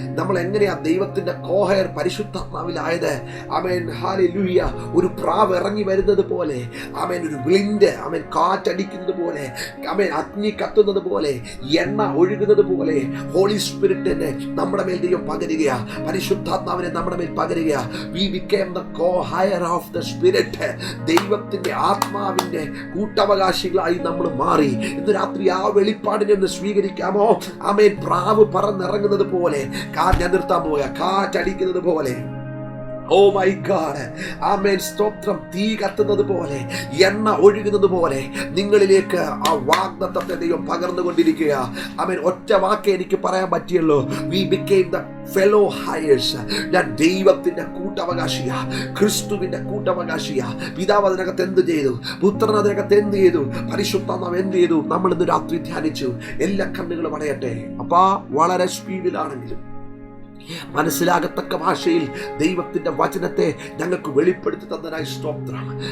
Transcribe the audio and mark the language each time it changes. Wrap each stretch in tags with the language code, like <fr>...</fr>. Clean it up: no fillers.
<ml>നമ്മൾ എങ്ങനെയാ ദൈവത്തിന്റെ കോഹയർ പരിശുദ്ധാത്മാവിലായത്? Amen hallelujah. ഒരു പ്രാവ് ഇറങ്ങി വരുന്നത് പോലെ, ആമേൻ, ഒരു വിൻഡ്, ആമേൻ, കാറ്റടിക്കുന്നത് പോലെ, ആമേൻ, അഗ്നി കത്തുന്നത് പോലെ, എണ്ണ ഒഴുകുന്നത് പോലെ ഹോളി സ്പിരിറ്റിനെ നമ്മുടെ മേൽ ദൈവം പകരുകയാ. പരിശുദ്ധാത്മാവിനെ നമ്മുടെ മേൽ പകരുകയാ.</ml> <en>We became the co-hire of the Spirit.</en> <ml>ദൈവത്തിന്റെ ആത്മാവിന്റെ കൂട്ടവകാശികളായി നമ്മൾ മാറി. ഇന്ന് രാത്രി ആ വെളിപ്പാടിനെ ഒന്ന് സ്വീകരിക്കാമോ? ആമേൻ. പ്രാവ് പറന്നിറങ്ങുന്നത് പോലെ, ഞാൻ നിർത്താൻ പോയ കാറ്റടിക്കുന്നത് പോലെ, ഓ മൈ ഗോഡ്, ആമേൻ, സ്തോത്രം, തീ കത്തുന്നത് പോലെ, എണ്ണ ഒഴുകുന്നത് പോലെ നിങ്ങളിലേക്ക് ആ വാഗ്ദത്തത്തെ ദൈവം പകർന്നുകൊണ്ടിരിക്കുക. ആമേൻ. ഒറ്റ വാക്കേ എനിക്ക് പറയാൻ പറ്റിയല്ലോ.</ml> <en>We became the fellow hires.</en> <ml>ഞാൻ ദൈവത്തിന്റെ കൂട്ടവകാശിയാ, ക്രിസ്തുവിന്റെ കൂട്ടവകാശിയാ. പിതാവ് അതിനകത്ത് എന്ത് ചെയ്തു? പുത്രൻ അതിനകത്ത് എന്ത് ചെയ്തു? പരിശുദ്ധാത്മാവ് എന്ത് ചെയ്തു? നമ്മൾ ഇന്ന് രാത്രി ധ്യാനിച്ചു. എല്ലാ കണ്ണുകളും അടയട്ടെ. അപ്പാ, വളരെ സ്പീഡിലാണെങ്കിലും മനസ്സിലാകത്തക്ക ഭാഷയിൽ ദൈവത്തിന്റെ വചനത്തെ ഞങ്ങൾക്ക് വെളിപ്പെടുത്തി തന്നതിനായി സ്തോത്രം.</ml>